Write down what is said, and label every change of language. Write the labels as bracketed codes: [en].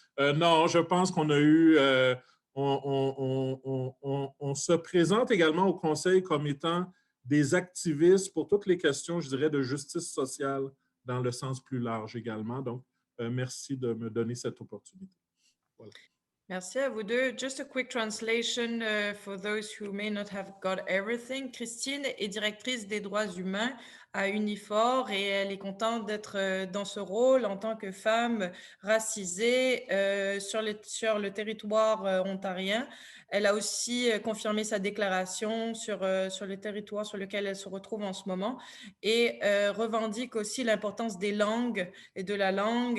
[fr] Non, je pense qu'on a eu... on se présente également au Conseil comme étant des activistes pour toutes les questions, je dirais, de justice sociale dans le sens plus large également. Donc, merci de me donner cette opportunité. Voilà. Merci à vous deux. [en] Just a quick translation for those who may not have got everything. [fr] Christine est directrice des droits humains à Unifor et elle est contente d'être dans ce rôle en tant que femme racisée sur le territoire ontarien. Elle a aussi confirmé sa déclaration sur le territoire sur lequel elle se retrouve en ce moment et revendique aussi l'importance des langues et de la langue.